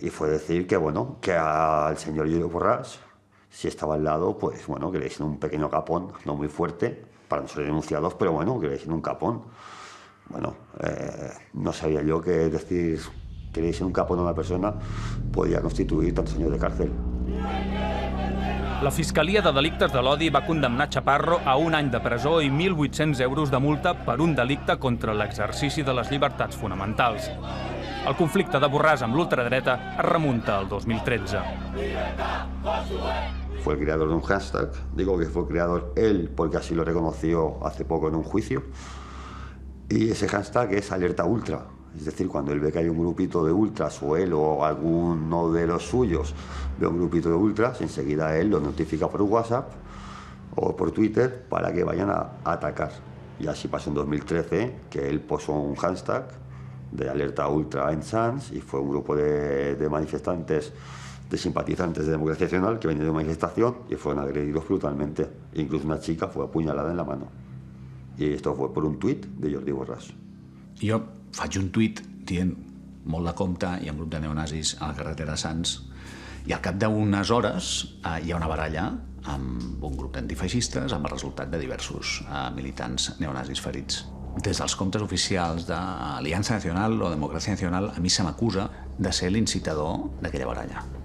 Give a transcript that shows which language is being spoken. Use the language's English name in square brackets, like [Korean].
[Spanish] Y fue decir que, bueno, que al señor Jordi Borràs, si estaba al lado, pues, bueno, que le hicieron un pequeño capón, no muy fuerte, para no ser denunciados, pero bueno, que le hicieron un capón. Bueno, no sabía yo que decir que le hicieron un capón a una persona podía constituir tantos años de cárcel. [Catalan] La Fiscalia de Delictes de l'Odi va condemnar Chaparro a 1 any de presó i 1.800 euros de multa per un delicte contra l'exercici de les llibertats fonamentals. El conflicte de Borràs amb l'ultradreta es remunta al 2013. [Spanish] Fue el creador de un hashtag, digo que fue el creador él porque así lo reconoció hace poco en un juicio, y ese hashtag es Alerta Ultra. Es decir, cuando él ve que hay un grupito de ultras, o él o alguno de los suyos ve un grupito de ultras, enseguida él lo notifica por WhatsApp o por Twitter para que vayan a atacar. Y así pasó en 2013, que él puso un hashtag de Alerta Ultra en Sants, y fue un grupo de manifestantes, de simpatizantes de Democracia Nacional que venían de una manifestación y fueron agredidos brutalmente. Incluso una chica fue apuñalada en la mano. Y esto fue por un tuit de Jordi Borràs. [Catalan] Jo faig un tuit dient molt de compte, hi ha un grup de neonazis a la carretera Sants, i al cap d'unes hores hi ha una baralla amb un grup d'antifeixistes amb el resultat de diversos militants neonazis ferits. Des dels comptes oficials d'Aliança Nacional o Democràcia Nacional, a mi se m'acusa de ser l'incitador d'aquella baralla.